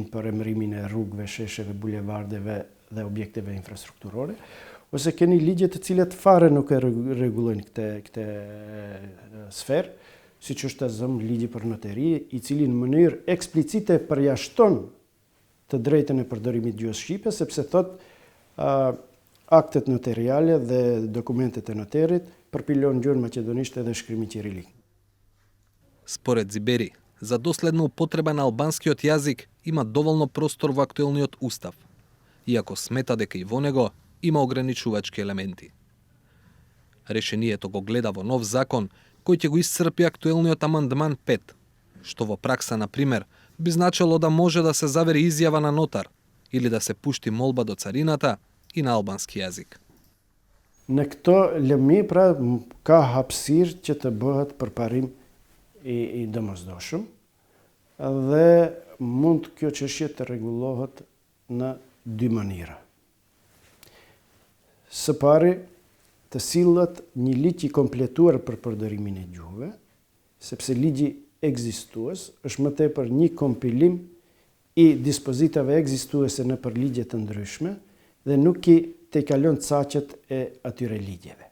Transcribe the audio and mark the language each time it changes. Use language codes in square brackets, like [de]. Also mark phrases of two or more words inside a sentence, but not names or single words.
[sq] për emërimin e rrugëve, shesheve, bulevardeve dhe objekteve infrastrukturore, ose keni ligje të cilat fare nuk e rregullojnë këtë sferë, siç është ligji për noteri, i cili në mënyrë eksplicite përjashton të drejtën e përdorimit gjuhës shqipe, sepse thot aktet notariale dhe dokumentet e noterit përpilon gjuhën maqedonisht edhe shkrimi qirilik. [mk] Според Зибери, за доследна употреба на албанскиот јазик има доволно простор во актуелниот устав, иако смета дека и во него има ограничувачки елементи. Решението го гледа во нов закон кој ќе го исцрпи актуелниот амандман 5, што во пракса, на пример, би значило да може да се завери изјава на нотар или да се пушти молба до царината и на албански јазик. [sq] Në këto lëmi, pra, ka hapësirë që të bëhet përparim i domosdoshëm dhe mund kjo çështje të rregullohet në dy mënyra. Së pari, të sillet një ligj i kompletuar për përdorimin e gjuhëve, sepse ligji ekzistues është më tepër një kompilim i dispozitave ekzistuese në për ligje të ndryshme dhe nuk i te kalon caqet e atyre ligjeve.